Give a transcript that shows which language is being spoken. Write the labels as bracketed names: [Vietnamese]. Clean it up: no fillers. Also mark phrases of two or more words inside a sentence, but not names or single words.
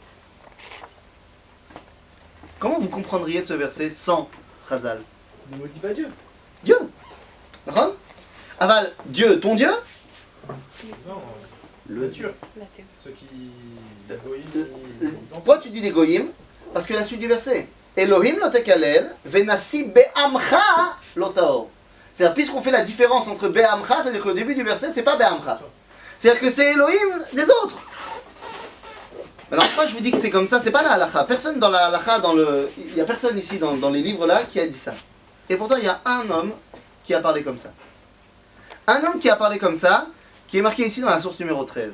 [French] Comment vous comprendriez ce verset sans Chazal? Ne maudis pas Dieu. Dieu. D'accord? Aval, Dieu, ton Dieu? Non, Le Dieu. La théo. Ceux qui. Pourquoi tu dis des goyim? Parce que la suite du verset. [Hebrew] אלהים לא תקלל ונשיא בעמך לא תאר. [French] C'est-à-dire, puisqu'on fait la différence entre be'amcha, c'est-à-dire qu'au début du verset, c'est pas be'amcha. C'est-à-dire que c'est Elohim des autres. Alors pourquoi je vous dis que c'est comme ça? C'est pas la halakha. Personne dans la halakha, il y a personne ici dans les livres là qui a dit ça. Et pourtant il y a un homme qui a parlé comme ça. Un homme qui a parlé comme ça, qui est marqué ici dans la source numéro 13.